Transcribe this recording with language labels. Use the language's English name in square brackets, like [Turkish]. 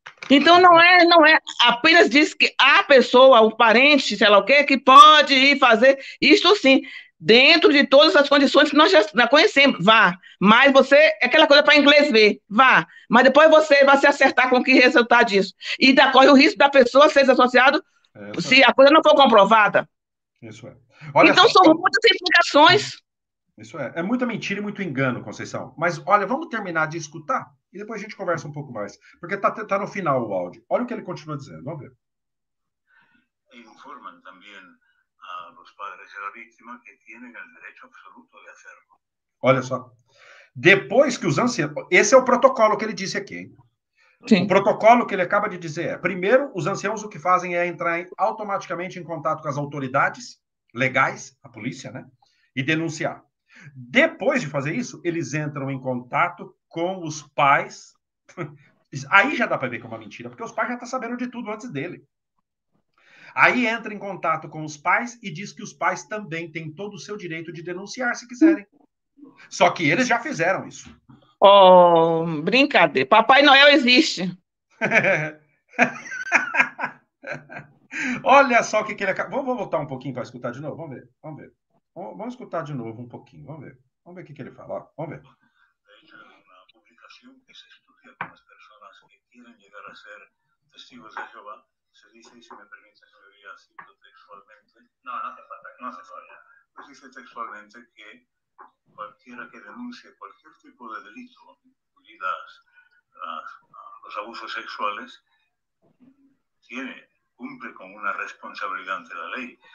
[Portuguese] Então, não é, apenas diz que a pessoa, o parente, sei lá o quê, que pode ir fazer isto sim, dentro de todas as condições que nós já conhecemos, vá, mas você, é aquela coisa para inglês ver, vá, mas depois você vai se acertar com o que resultar disso, e corre o risco da pessoa ser associado se a coisa não for comprovada. Isso é. Olha então, são muitas implicações. Isso é muita mentira e muito engano, Conceição. Mas, olha, vamos terminar de escutar e depois a gente conversa um pouco mais. Porque tá no final o áudio. Olha o que ele continua dizendo. Vamos ver. [Spanish] Informan [Portuguese] também [Spanish] a los padres de la víctima que tienen el derecho absoluto de hacerlo. [Portuguese] Olha só. Depois que os anciãos... Esse é o protocolo que ele disse aqui, hein? Sim. O protocolo que ele acaba de dizer é, primeiro, os anciãos o que fazem é entrar automaticamente em contato com as autoridades legais, a polícia, né? E denunciar. Depois de fazer isso, eles entram em contato com os pais. Aí já dá para ver que é uma mentira, porque os pais já estão sabendo de tudo antes dele. Aí entra em contato com os pais e diz que os pais também têm todo o seu direito de denunciar, se quiserem. Só que eles já fizeram isso. Oh, brincadeira. Papai Noel existe. Olha só o que ele acaba... Vamos voltar um pouquinho para escutar de novo? Vamos ver. Vamos escutar de novo um pouquinho. Vamos ver o que ele fala. Ó, vamos ver. [Spanish] De hecho, en una publicación que se estudia con las personas que quieren llegar a ser testigos de Jehová, se dice, y si me permite, señoría, cito textualmente. No hace falta, no hace falta. Pues dice textualmente que cualquiera que denuncie cualquier tipo de delito, incluidas los abusos sexuales, cumple con una responsabilidad ante la ley.